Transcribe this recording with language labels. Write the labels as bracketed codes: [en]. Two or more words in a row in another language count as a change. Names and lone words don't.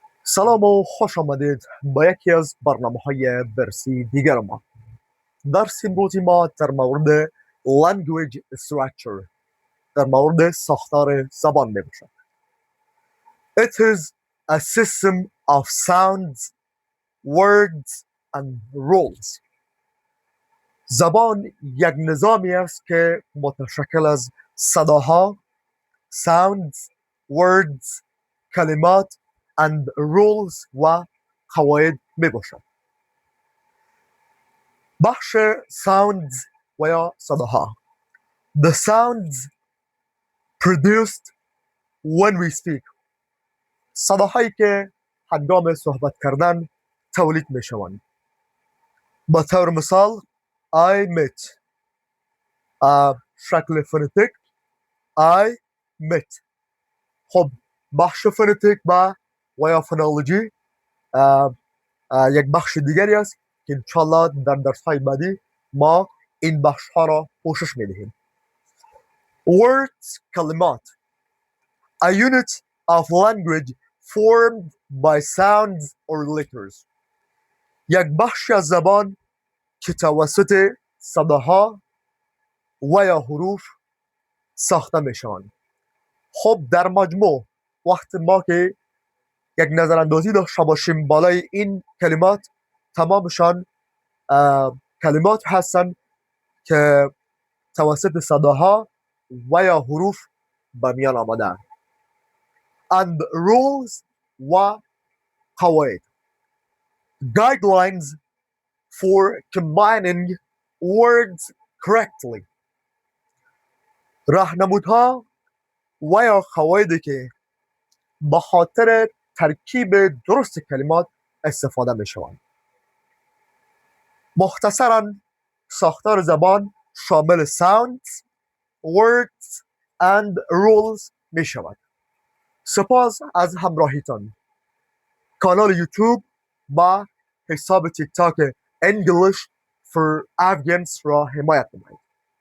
[fa] سلام و خوش آمدید به یکی از برنامه‌های درسی دیگر ما. درس امروزی ما در مورد [en] language structure، [fa] در مورد ساختار زبان می باشد. [en] It is a system of sounds, words and rules. [fa] زبان یک نظامی است که متشکل از صداها، [en] sounds, words، [fa] کلمات [en] and rules [fa] و قواعد می باشد. بخش sounds و یا صداها. [en] The sounds produced when we speak. [fa] صداهایی که هنگام صحبت کردن تولید می شوند. به طور مثال [en] I met، [fa] شکل فونتیک [en] I met. [fa] خب بخش فونتیک و یا فونولوژی یک بخش دیگری است که انشالله در درس‌های بعدی ما این بخش‌ها را پوشش می‌دهیم. [en] Words، کلمات. A unit of language formed by sounds or letters. [fa] یک بخش از زبان که توسط صداها و یا حروف ساخته می‌شوند. خب در مجموع وقتی ما که یک نظراندازی داشته باشیم بالای این کلمات، تمامشان کلمات هستند که توسط صداها و یا حروف به میان آمدند. [en] And rules و قواعد. Guidelines for combining words correctly. [fa] راهنمودها و یا قواعدی که به خاطر ترکیب درست کلمات استفاده می شوند. مختصراً ساختار زبان شامل [en] sounds, words and rules [fa] می شود. سپاس از همراهیتان. کانال یوتیوب و حساب تیک تاک English for Afghans را حمایت نمایید.